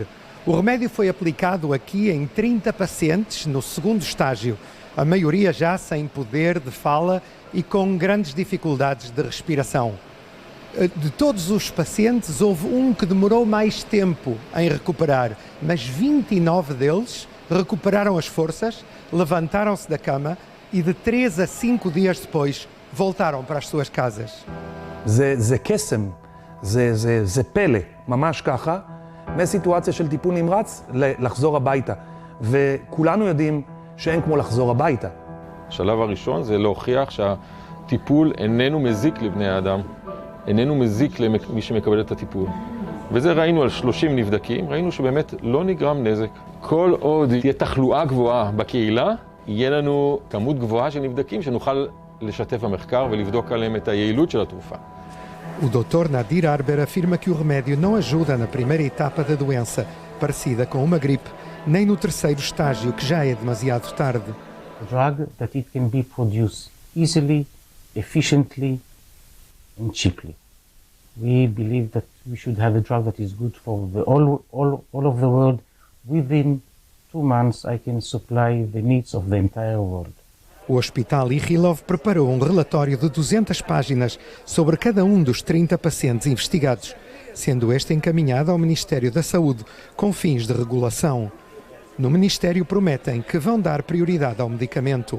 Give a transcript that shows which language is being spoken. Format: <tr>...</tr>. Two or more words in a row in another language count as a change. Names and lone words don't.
<pt>O remédio foi aplicado aqui em 30 pacientes no segundo estágio, a maioria já sem poder de fala e com grandes dificuldades de respiração. De todos os pacientes, houve um que demorou mais tempo em recuperar, mas 29 deles recuperaram as forças, levantaram-se da cama e de 3 a 5 dias depois voltaram para as suas casas.</pt> <he>זה קסם, זה פלא, ממש ככה, מסיטואציה של טיפול נמרץ לחזור הביתה. וכולנו יודעים שאין כמו לחזור הביתה. השלב הראשון זה להוכיח שהטיפול איננו מזיק לבני האדם, איננו מזיק למי שמקבל את הטיפול. וזה ראינו על 30 נבדקים, ראינו שבאמת לא נגרם נזק. כל עוד תהיה תחלואה גבוהה בקהילה, יהיה לנו כמות גבוהה של נבדקים שנוכל לשתף במחקר ולבדוק עליהם את היעילות של התרופה.</he> <pt>O Dr. Nadir Arber afirma que o remédio não ajuda na primeira etapa da doença, parecida com uma gripe, nem no terceiro estágio, que já é demasiado tarde.</pt> <en>A drug that it can be produced easily, efficiently and cheaply. We believe that we should have a drug that is good for all of the world. Within 2 months I can supply the needs of the entire world.</en> <pt>O Hospital Ichilov preparou um relatório de 200 páginas sobre cada um dos 30 pacientes investigados, sendo este encaminhado ao Ministério da Saúde com fins de regulação. No Ministério prometem que vão dar prioridade ao medicamento.</pt>